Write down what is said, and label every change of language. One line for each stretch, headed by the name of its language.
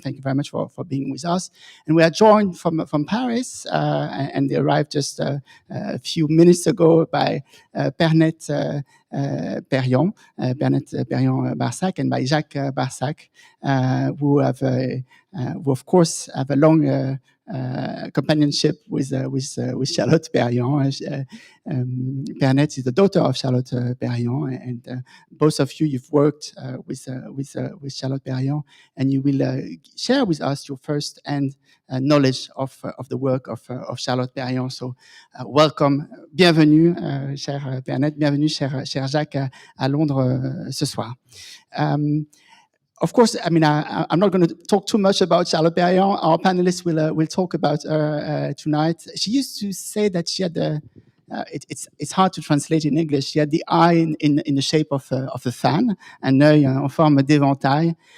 English: Thank you very much for being with us. And we are joined from Paris, and they arrived just a few minutes ago by Charlotte Perriand Barsac, and by Jacques Barsac, who of course have a long companionship with Charlotte Perriand. Perrand is the daughter of Charlotte Perriand, and both of you've worked with Charlotte Perriand, and you will share with us your first-hand knowledge of the work of Charlotte Perriand. So, welcome,
French: bienvenue, cher Perrand, bienvenue, cher Jacques, à Londres ce soir.
English: Of course, I mean, I'm not going to talk too much about Charlotte Perriand. Our panelists will talk about her tonight. She used to say that she had it's hard to translate in English. She had the eye in the shape of a fan,
French: un œil en forme d'éventail.